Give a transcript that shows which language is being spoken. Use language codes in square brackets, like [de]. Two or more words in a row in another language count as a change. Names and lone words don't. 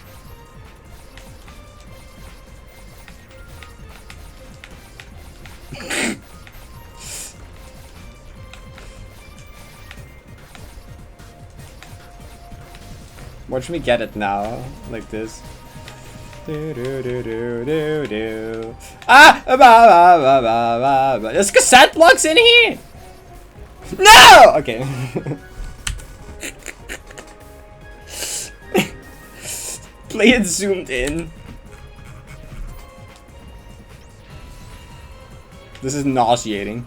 [en] Watch me get it now, like this. Do do do do do do. Ah! Ba, ba, ba, ba, ba, ba. There's cassette blocks in here. No. Okay. Play it zoomed in. This is nauseating.